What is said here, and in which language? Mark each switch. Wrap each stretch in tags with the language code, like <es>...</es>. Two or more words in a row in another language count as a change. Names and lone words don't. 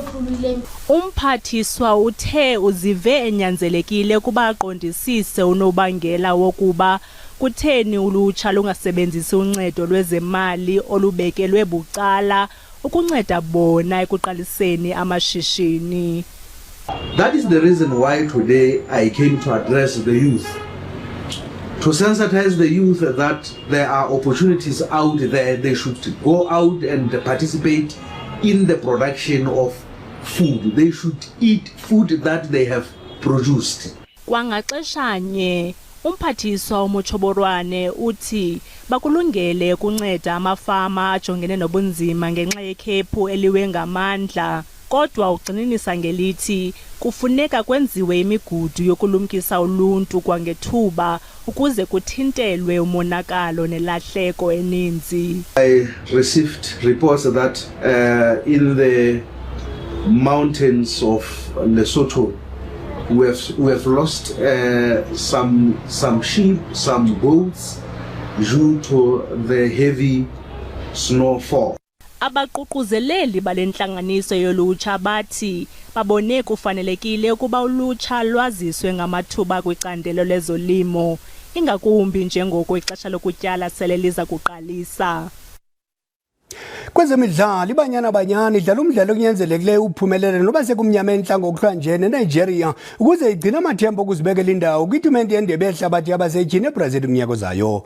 <xh>Umphathiswa uthe uzive enyanzelekile ukuba aqondisise unobangela wokuba kutheni ulutsha lungasebenzisi uncedo lwezemali olubekelwe bucala ukunceda bona ekuqaliseni amashishini.</xh> <en>That is the reason why today I came to address the youth, to sensitize the youth that there are opportunities out there. They should go out and participate in the production of food. They should eat food that they have produced.</en> <xh>Kwangaxeshanye umphathiswa uMotshoborwane uthi bakulungele ukunceda amafama ajongene nobunzima ngenxa yekhephu eliwe ngamandla. Kodwa ugxininisa ngelithi kufuneka kwenziwe imigudu yokulumkisa uluntu kwangethuba ukuze kuthintelwe umonakalo nelahleko eninzi.</xh> <en>I received reports that in the mountains of Lesotho we have lost some sheep, some goats due to the heavy snowfall.</en> <xh>Abaququzeleli balentlanganiso yolutsha bathi babone kufanelekile ukuba ulutsha lwaziswe ngamathuba kwicandelo lezolimo ingakumbi njengoko ixesha lokutyala sele liza kuqalisa. Kwezemidlalo iBanyana Banyana idlala umdlalo kunyanzelekileyo uphumelele noba sekumnyama entlango okuhlanje neNigeria ukuze igcina amathemba okuzibekela indawo kwitumente yendebe yehlabathi yabasetyhini eBrazil kunyaka ozayo.</xh>